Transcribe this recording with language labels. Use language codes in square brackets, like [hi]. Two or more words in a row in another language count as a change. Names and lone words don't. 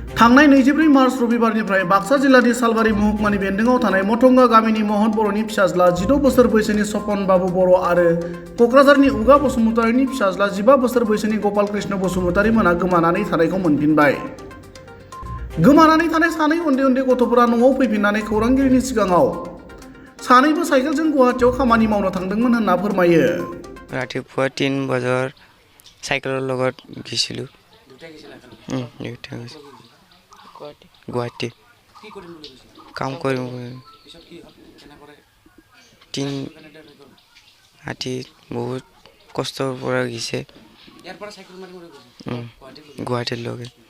[brx] थांनाय 24 मार्च रबिबारनिफ्राय बाक्सा जिल्लानि सालबारि महकुमानि बेन्दोङाव थानाय मथंगा गामिनि महन बर'नि फिसाज्ला 16 बोसोर बैसोनि सपन बाबु बर' आरो क'क्राझारनि उगा बसुमतारिनि फिसाज्ला 15 बोसोर बैसोनि गपाल कृष्ण बसुमतारि मोना गोमानानै थानायखौ मोनफिनबाय। गोमानानै थानाय सानै उन्दै उन्दै गथ'फोरा न'आव फैफिननानै खौरांगिरिनि सिगाङाव सानैबो साइकेलजों गुवाहाटीयाव खामानि मावनो थांदोंमोन होनना फोरमायो। [as] ৰাতিপুৱা 3 বজাৰ চাইকেলৰ লগত গৈছিলোঁ। গুৱাহাটী কাম কৰিম ৰাতি বহুত কষ্টৰ পৰা গৈছে গুৱাহাটীলৈকে